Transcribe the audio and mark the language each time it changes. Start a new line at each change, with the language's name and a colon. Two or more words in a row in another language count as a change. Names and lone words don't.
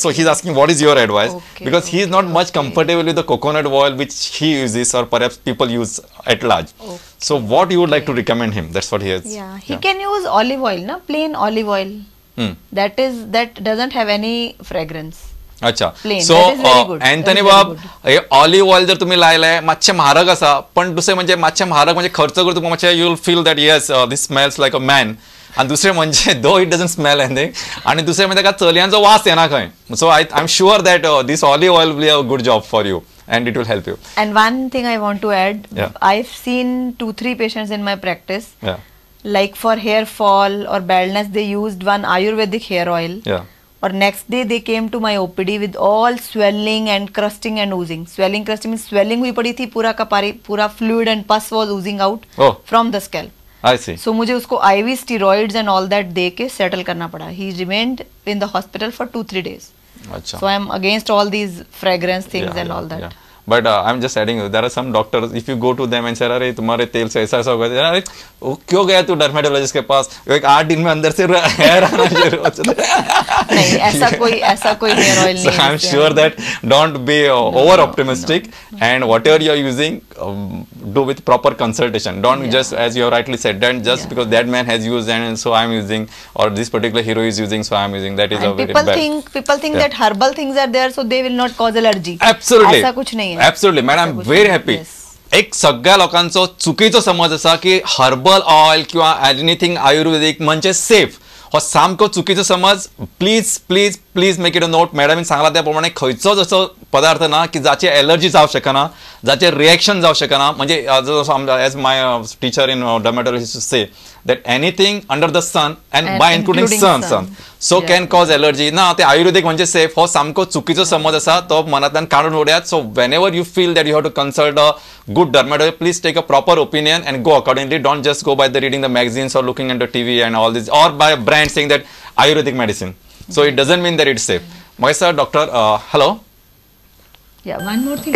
English: So he's asking, what is your advice? Because he is not much comfortable with the coconut oil which he uses, or perhaps people use at large. So what you would like to recommend him? That's what he is. He can use olive oil, na, plain olive oil. That doesn't have any fragrance. अच्छा. Plain. सो That is very good. अँथनी That is बाब very good.
Konkani: हे
English: olive oil
Konkani: जर तुम्ही लायलाय मातशें म्हारग आसा पण दुसरें म्हणजे मातशें म्हारग म्हणजे खर्च करून तुमकां मातशें
English: you will feel that yes this smells like a man.
Konkani: आणि दुसरें म्हणजे
English: though it doesn't smell anything
Konkani: आणि दुसरें म्हणजे ताका चलयांचो वास येना खंय.
English: so I am sure that this olive oil will a good job for you and it will help you. And one thing I want to add, Yeah. I've seen 2-3 patients in my practice, Yeah. like for hair fall or baldness, they used one Ayurvedic hair oil. Yeah. Or next day they came to my OPD with all swelling and crusting and oozing. Swelling, crusting means swelling
Hindi: हुई पड़ी थी,
English: पूरा fluid and pus was oozing out Oh. from the scalp. I see. So
Hindi: मुझे उसको
English: IV steroids and all that
Hindi: दे के
English: settle
Hindi: करना पड़ा.
English: He remained in the hospital for 2-3 days. अच्छा. So I am against all these fragrance things and all that. Yeah. But I'm just adding, there are some doctors, if you go to them and say,
Hindi: अरे तुम्हारे तेल से ऐसा हो गया, अरे क्यों गया तू डर्मेटोलॉजिस्ट के पास, एक 8 दिन में अंदर से हेयर आना शुरू हो जाता है. नहीं, ऐसा कोई
English: hair oil
Hindi: नहीं.
English: So I'm sure that don't be over optimistic, and whatever you are using, do with proper consultation. Don't just, as you have rightly said, then just because that man has used and so I'm using, or this particular hero is using, so I'm using. That is a very bad. People think that herbal things are there, so they will not cause allergy. Absolutely.
Hindi: ऐसा कुछ नहीं है.
English: Absolutely, man. I'm very happy.
Konkani: एक सगळ्या लोकांचो चुकीचो समज असा की
English: herbal oil
Konkani: किंवा
English: anything Ayurvedic
Konkani: म्हणजे सेफ. हो सामको चुकीचो समज.
English: please please please make it a note.
Konkani: मॅडमीन सांगला त्या प्रमाणे खंयचोच असो पदार्थ ना की जाची एलर्जी जावं शकना, जाचे रिएक्शन जावं शकना.
English: म्हणजे as my teacher in dermatology say that anything under the sun and by including sun so can cause allergy.
Konkani: ना ते आयुर्वेदिक म्हणजे सेफ. हो सामको चुकीचो समज असा तो मनातल्यान काढून उडयात.
English: So whenever you feel that you have to consult a good dermatologist, please take a proper opinion and go accordingly. Don't just go by the reading the magazines or looking at the TV and all this, or by a brand saying that Ayurvedic medicine. So it doesn't mean that it's safe. My sir, doctor, hello. Yeah, one more thing.